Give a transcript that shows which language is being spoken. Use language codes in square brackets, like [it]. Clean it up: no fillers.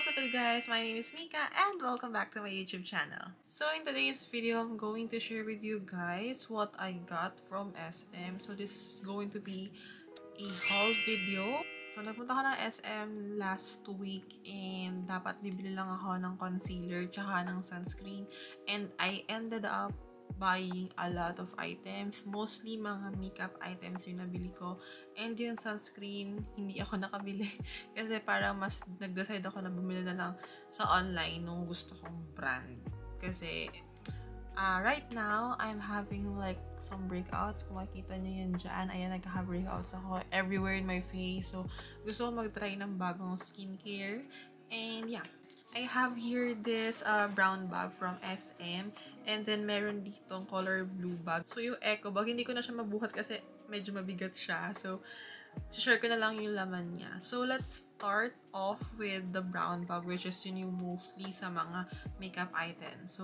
[en] guys, my name is Mika and welcome back to my YouTube channel. So in today's video, I'm going to share with you guys what I got from SM. So this is going to be a haul video. [tl] So nagpunta ako ng SM [en] last week and [tl] dapat bibili lang ako ng concealer tsaka ng sunscreen. [en] And I ended up buying a lot of items. [tl] Mostly mga makeup items yung nabili ko. [en] And [tl] yung sunscreen, hindi ako nakabili. Kasi parang mas nag-decide ako na bumili na lang sa online nung gusto kong brand. [en] Kasi right now, I'm having like some breakouts. [tl] Kung makikita nyo yan dyan, ayan, nagkaka-breakouts ako [en] everywhere in my face. [tl] So, gusto ko mag-try ng bagong skincare. [en] And yeah, I have here this brown bag from SM. And then, [tl] meron ditong color blue bag. So, yung eco bag, hindi ko na siya mabuhat kasi medyo mabigat siya. [en] So, [tl] share ko na lang yung laman niya. [en] So, let's start off with the brown bag, which is yun yung mostly sa mga makeup items.